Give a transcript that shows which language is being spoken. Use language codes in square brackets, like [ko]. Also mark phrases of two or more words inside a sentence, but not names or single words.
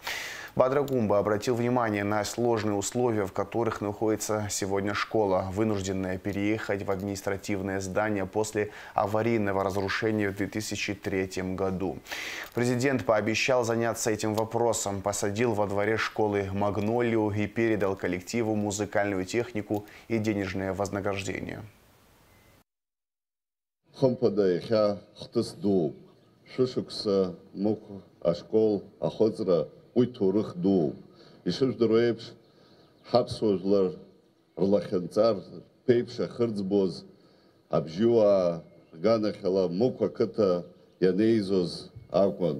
[ru] Бадра Гумба обратил внимание на сложные условия, в которых находится сегодня школа, вынужденная переехать в административное здание после аварийного разрушения в 2003 году. Президент пообещал заняться этим вопросом, посадил во дворе школы магнолию и передал коллективу музыкальную технику и денежное вознаграждение. Шушукса, Мук, Ашкол, Ахозра, Уйтурых Ду. И Шушдурэпш, Хапсужлар, Рлахенцар, Пейпша, Хырцбоз, Абжуа, Ганахела, Муква Кыта, Янейзоз, Агон.